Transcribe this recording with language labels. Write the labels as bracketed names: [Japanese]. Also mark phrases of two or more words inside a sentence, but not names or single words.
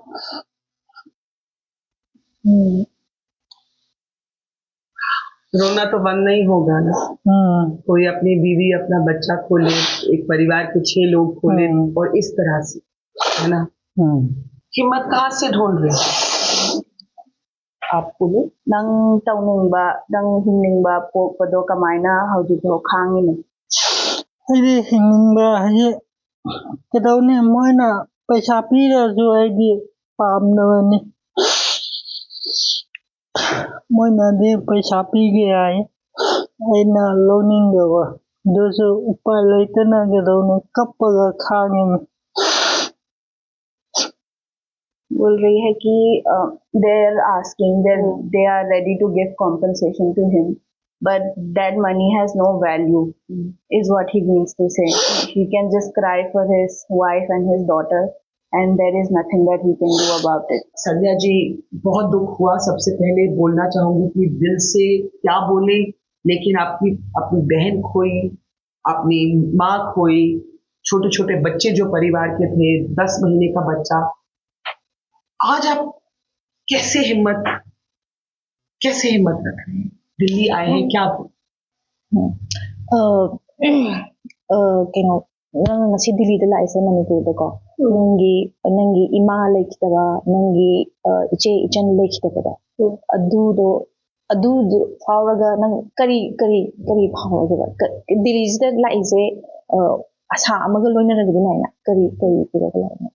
[Hindi] रोना तो बंद नहीं होगा ना। कोई अपनी बीवी अपना बच्चा खोले, एक परिवार के 6 लोग खोले, और इस तरह से, है ना। हिम्मत कहाँ से ढूंढ रहे आपको ने [Manipuri] nang tauningba nang hinningba pokpado kamaina hojikho khangini ꯑꯩꯗꯤ ꯍꯤꯡꯅꯤꯡꯕ ꯍꯥꯏꯁꯦ ꯀꯩꯗꯧꯅꯤ, ꯃꯣꯏꯅ ꯄꯩꯁꯥ ꯄꯤꯔꯁꯨ ꯑꯩꯗꯤ ꯄꯥꯝꯗꯕꯅꯤ꯫ ꯃꯣꯏꯅꯗꯤ ꯄꯩꯁꯥ ꯄꯤꯒꯦ ꯍꯥꯏ, ꯑꯩꯅ ꯂꯧꯅꯤꯡꯗꯕ, ꯑꯗꯨꯁꯨ ꯎꯄꯥꯏ ꯂꯩꯇꯅ ꯀꯩꯗꯧꯅꯤ, ꯀꯞꯄꯒ ꯈꯥꯡꯉꯤꯅꯤ। [Hindi] बोल रही है कि [English] they are asking that they are ready to give compensation to him, but that money has no value, is what he means to say. He can just cry for his wife and his daughter, and there is nothing that he can do about it. [Hindi] संध्या जी, बहुत दुख हुआ। सबसे पहले बोलना चाहूंगी कि दिल से क्या बोले, लेकिन आपकी अपनी बहन खोई, अपनी माँ खोई, छोटे छोटे बच्चे जो परिवार के थे, 10 महीने का बच्चा। आज आप कैसे हिम्मत रख रहे हैं? दिल्ली आए हैं क्या? [Manipuri] Kino nang ngasi Delhi da lai sa Manipur da ko nangi ima lekitaba nangi iche ichan lekitaba da adu do fauraga nang kari fauraga Delhi da lai se asa amaga loina na gina na kari pura lai na